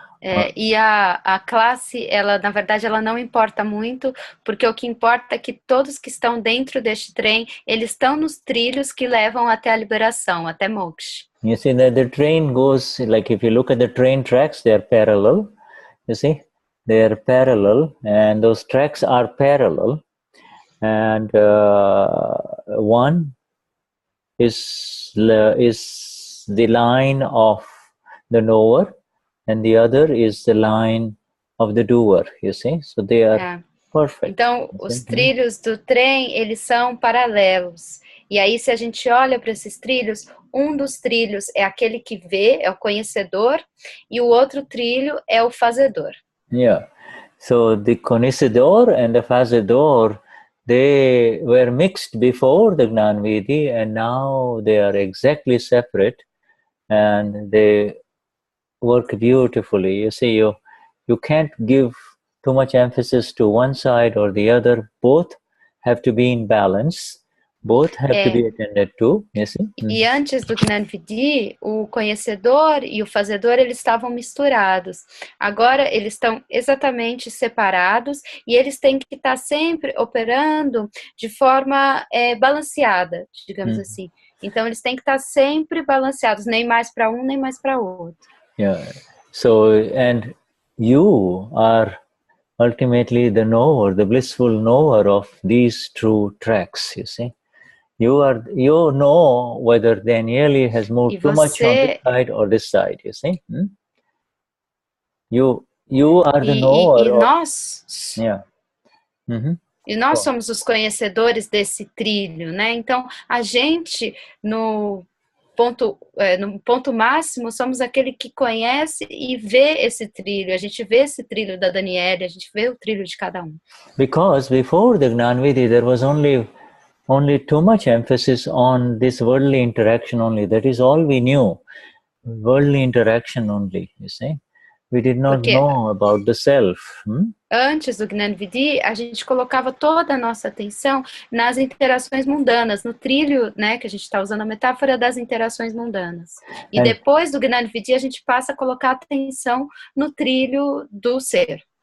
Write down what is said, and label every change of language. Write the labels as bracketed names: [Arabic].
[Portuguese] E a classe, ela, na verdade, ela não importa muito, porque o que importa é que todos que estão dentro deste trem, eles estão nos trilhos que levam até a liberação, até moksha. [English] You see that the train goes, like if you look at the train tracks, they are parallel, you see. They are parallel, and those tracks are parallel. And one is the line of the knower, and the other is the line of the doer, you see. So they are perfect. [Portuguese] Então, os trilhos do trem, eles são paralelos. E aí, se a gente olha para esses trilhos, um dos trilhos é aquele que vê, é o conhecedor, e o outro trilho é o fazedor. Yeah. [English] So the conhecedor and the fazedor, they were mixed before the Gnan Vidhi, and now they are exactly separate, and they work beautifully. You see, you can't give too much emphasis to one side or the other. Both have to be in balance. Both have to be attended to, you see? [Portuguese] E antes do Gnani Vidhi, o conhecedor e o fazedor, eles estavam misturados. Agora, eles estão exatamente separados e eles têm que estar sempre operando de forma balanceada, digamos assim. Então, eles têm que estar sempre balanceados, nem mais para um, nem mais para outro. Yeah. [English] So, and you are ultimately the knower, the blissful knower of these true tracks, you see. You know whether Danielle has moved too much on this side or this side, you see. You are the knower. [Portuguese] E nós... Yeah. E nós somos os conhecedores desse trilho, né? Então, a gente, no no ponto máximo, somos aquele que conhece e vê esse trilho. A gente vê esse trilho da Danielle, a gente vê o trilho de cada um. [English] Because before the Gnanvidhi, there was only too much emphasis on this worldly interaction only. That is all we knew. Worldly interaction only, you see. We did not [Portuguese] Porque [English] know about the self. [Portuguese] antes do Gnani Vidhi, a gente colocava toda a nossa atenção nas interações mundanas, no trilho, né, que a gente está usando a metáfora das interações mundanas. E depois do Gnani Vidhi, a gente passa a colocar atenção no trilho do ser.